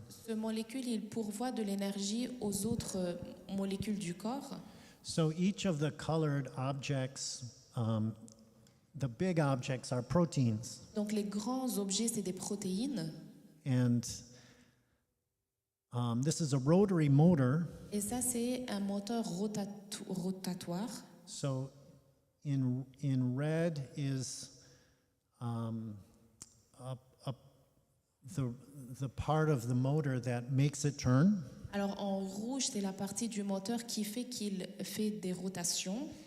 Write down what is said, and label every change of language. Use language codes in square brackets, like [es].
[fr] Ce molécule, il pourvoit de l'énergie aux autres molécules du corps. [en] So each of the colored objects, the big objects are proteins. [fr] Donc les grands objets, c'est des protéines. [en] And this is a rotary motor. [fr] Et ça, c'est un moteur rotatoire. [en] So in red is the part of the motor that makes it turn. [fr] Alors en rouge, c'est la partie du moteur qui fait qu'il fait des rotations.